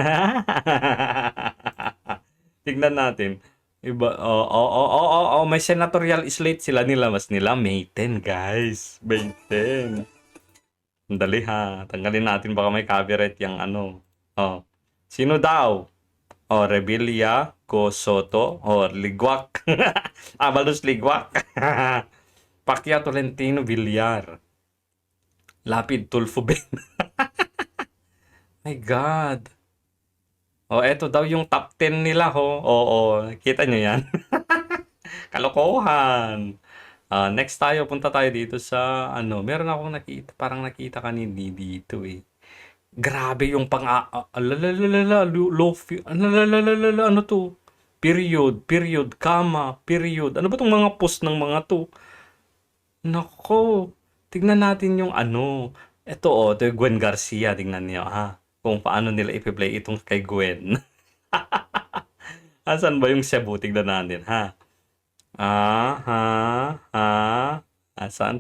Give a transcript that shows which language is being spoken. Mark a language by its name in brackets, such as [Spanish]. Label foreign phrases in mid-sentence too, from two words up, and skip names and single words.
[Filipino] Tignan natin. Iba, may senatorial slate sila nilabas nila. May 10, guys. May 10. Dali ha. Tanggalin natin baka may copyright yung ano. Oh. Sino daw? Oh, Revilla, Go Soto, oh, Ligwak. Abalos Ligwak. Pacquiao Tolentino Villar. Lapid Tulfo Ben. [English] My God. [Filipino] Oh, eto daw yung top 10 nila ho. Oo, kita nyo yan. Kalokohan. Next tayo, punta tayo dito sa ano, meron akong nakita, parang nakita kanina dito eh. Grabe yung ano to? [English] Period, comma, period. [Filipino] Ano ba tong mga post ng mga to? Nako, tignan natin yung ano. Ito yung Gwen Garcia, tignan niyo ha. Kung paano nila i-play itong kay Gwen. Asan ba yung Cebu? Tignan natin, ha? Asan?